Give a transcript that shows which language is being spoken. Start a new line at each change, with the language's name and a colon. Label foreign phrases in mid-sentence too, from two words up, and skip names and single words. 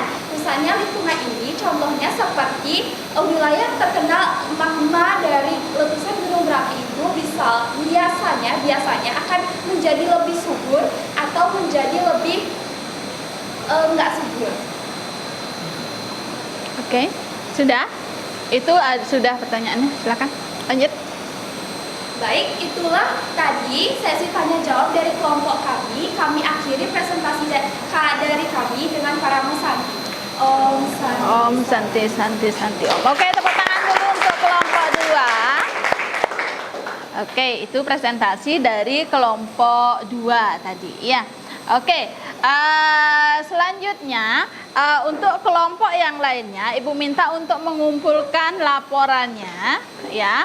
Indonesian: Rusaknya lingkungan ini contohnya seperti wilayah terkena magma dari letusan gunung berapi itu biasanya akan menjadi lebih subur atau menjadi lebih nggak subur. Oke, sudah? Itu sudah pertanyaannya. Silakan lanjut. Baik, itulah tadi sesi tanya jawab dari kelompok kami. Kami akhiri presentasi dari kami dengan para mesanti.
Sanskrit: Om Santi. Om Santi Santi Santi Om.
Indonesian: Oke, tepuk tangan dulu untuk kelompok 2. Oke, itu presentasi dari kelompok 2 tadi. Ya. Oke, selanjutnya untuk kelompok yang lainnya, Ibu minta untuk mengumpulkan laporannya, ya.